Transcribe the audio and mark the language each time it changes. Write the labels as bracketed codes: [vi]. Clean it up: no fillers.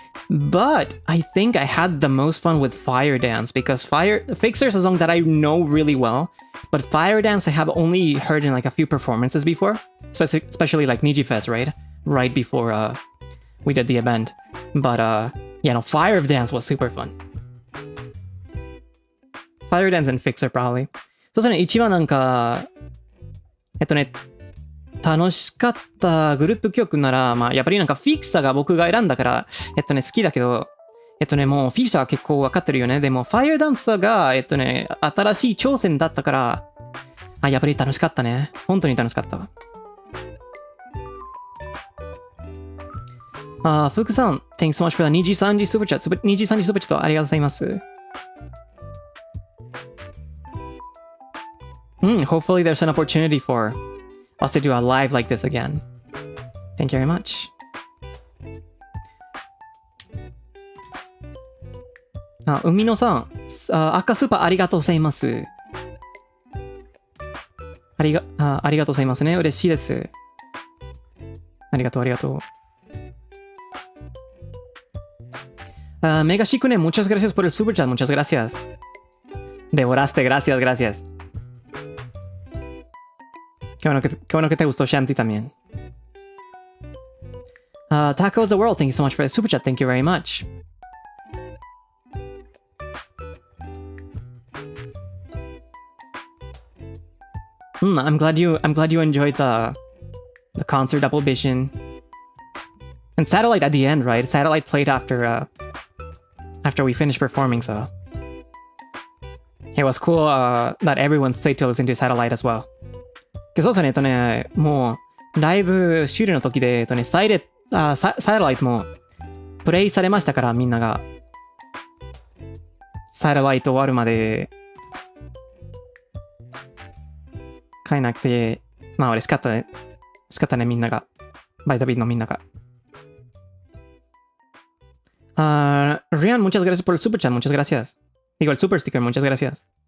[en] But I think I had the most fun with Fire Dance because Fixer is a song that I know really well. But Fire Dance I have only heard in like a few performances before, especially like NIJIFest, right? Right before we did the event. But yeah, no, Fire Dance was super fun. Fire Dance and Fixer probably. [ja] そうですね、一番なんか楽しかったグループ曲なら、まあやっぱりなんかフィクサーが僕が選んだから好きだけど、もうフィクサーは結構分かってるよね。でもファイアダンサーが新しい挑戦だったから、やっぱり楽しかったね。本当に楽しかったわ。 [en] 福さん、Thanks so much for the NIJISANJI Super Chat。NIJISANJI Super Chat [ja] ありがとうございます。 [en] Hopefully there's an opportunity for us to do a live like this again. Thank you very much. [ja] 海野さん、赤スーパーありがとうございます。ありがとうございますね。嬉しいです。ありがとう。 [es] Mega Shikune, muchas gracias por el super chat. Muchas gracias. Devoraste, gracias. Qué bueno que te gustó Shanti también. [en] Tacos the World, thank you so much for the super chat. Thank you very much. I'm glad you enjoyed the concert double vision. And Satellite at the end, right? Satellite played after we finished performing, so it was cool that everyone stayed to listen to Satellite as well. [ja] そうですね、もうライブ終了の時でサイラライトもプレイされましたから、みんながサイラライト終わるまで帰らなくて、まあ嬉しかったね。みんなが。バイトビートのみんなが。 [es] Rian, muchas gracias por el super chat. Muchas gracias. Digo, el super sticker. Muchas gracias.